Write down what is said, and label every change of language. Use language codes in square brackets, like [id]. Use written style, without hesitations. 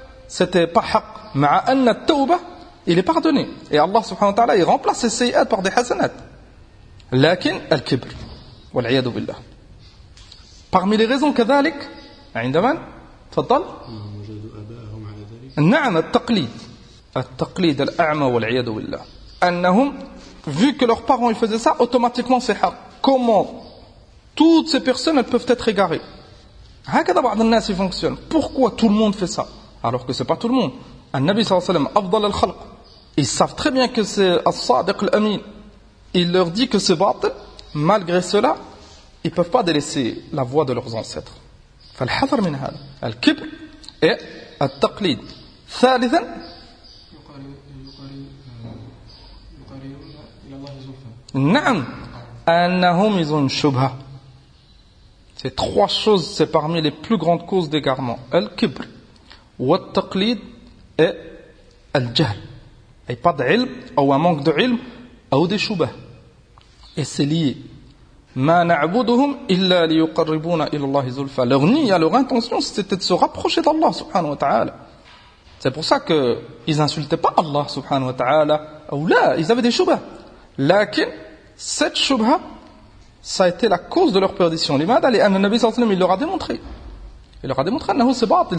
[fr] c'était pas haq. Ma'a anna tawba, il est pardonné. Et Allah subhanahu wa ta'ala, il remplace ses sayyat par des hasanat. Lakin al-kibr. Wal-iyadu billah. Parmi les raisons [ar] كذلك, عندما تفضل وجدوا اباءهم على ذلك. نعم التقليد. التقليد الاعمى والعياذ بالله. انهم [fr] vu que leurs parents ils faisaient ça, automatiquement c'est haram. Comment toutes ces personnes elles peuvent être égarées? [ar] هكذا بعض الناس يفونكسيون. [fr] Pourquoi tout le monde fait ça alors que c'est pas tout le monde? [ar] النبي صلى الله عليه وسلم افضل الخلق. [fr] Ils savent très bien que c'est [ar] الصادق الامين. [fr] Il leur dit que c'est batil. Malgré cela, ils ne peuvent pas délaisser la voie de leurs ancêtres. [ar] فالحذر من هذا الكبر et التقليد. ثالثا نعم أنهم [fr] ils ont une [ar] شبهة. [fr] Ces trois choses c'est parmi les plus grandes causes d'égarement. [ar] الكبر والتقليد et الجهل. [fr] Et pas de علم ou un manque de علم ou des شبهة. Et c'est lié. [ar] ما نعبدهم إلا ليقربونا إلى الله زلفى. [fr] Leur nia, leur intention, c'était de se rapprocher d'Allah subhanahu wa ta'ala. C'est pour ça qu'ils insultaient pas Allah subhanahu wa ta'ala. Ou là, ils avaient des shubhas. Lakin, cette shubha, ça a été la cause de leur perdition. L'imada, le Nabi sallallahu alayhi wa sallam, il leur a démontré, [ar] annahu sabatil.